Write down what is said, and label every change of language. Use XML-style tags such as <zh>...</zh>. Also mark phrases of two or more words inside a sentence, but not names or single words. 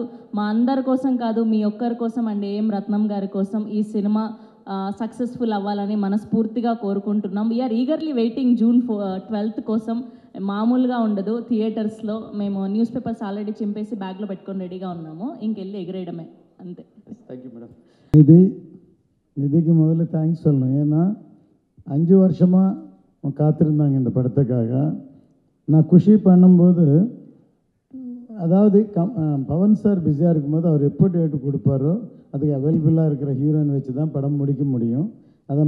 <te>మా అందరి కోసం కాదు, మీ ఒక్కరి కోసం అండ్ ఏం రత్నం గారి కోసం ఈ సినిమా సక్సెస్ఫుల్ అవ్వాలని మనస్ఫూర్తిగా కోరుకుంటున్నాం.</te> <en>we are eagerly waiting</en> <te>June 12th కోసం. మామూలుగా ఉండదు థియేటర్స్లో. మేము</te> <en>news papers</en> <te>ఆల్రెడీ చింపేసి బ్యాగ్లో పెట్టుకొని రెడీగా ఉన్నాము, ఇంకెళ్ళి ఎగిరేయడమే అంతే.</te> <en>thank you madam.</en> <ta>நிதிக்கு முதல்ல தேங்க்ஸ் சொல்லணும். ஏன்னா 5 வருஷமாக காத்திருந்தாங்க இந்த படத்துக்காக. நான் குஷி பண்ணும்போது, அதாவது பவன் சார் பிஸியாக இருக்கும்போது அவர் எப்போ டேட்டு கொடுப்பாரோ அதுக்கு அவைலபிளாக இருக்கிற ஹீரோயின் வச்சு தான் படம் முடிக்க முடியும்.</ta>